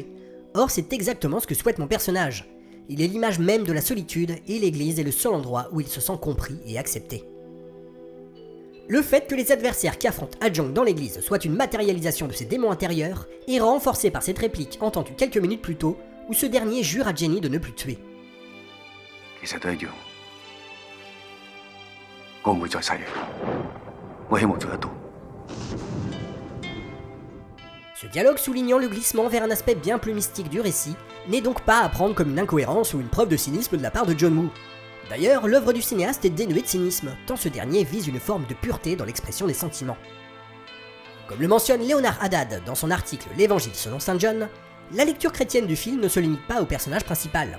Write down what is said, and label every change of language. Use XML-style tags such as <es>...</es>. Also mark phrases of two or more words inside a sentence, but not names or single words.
<fr>Or, c'est exactement ce que souhaite mon personnage. Il est l'image même de la solitude et l'église est le seul endroit où il se sent compris et accepté. Le fait que les adversaires qui affrontent Ah-Jong dans l'église soient une matérialisation de ses démons intérieurs est renforcé par cette réplique entendue quelques minutes plus tôt où ce dernier jure à Jenny de ne plus tuer.</fr> <yue>其實都一樣，我唔會再殺人，我希望做得到。</yue> <fr>Ce dialogue soulignant le glissement vers un aspect bien plus mystique du récit n'est donc pas à prendre comme une incohérence ou une preuve de cynisme de la part de John Woo. D'ailleurs, l'œuvre du cinéaste est dénuée de cynisme, tant ce dernier vise une forme de pureté dans l'expression des sentiments. Comme le mentionne Léonard Haddad dans son article L'Évangile selon Saint John, la lecture chrétienne du film ne se limite pas au personnage principal.</fr>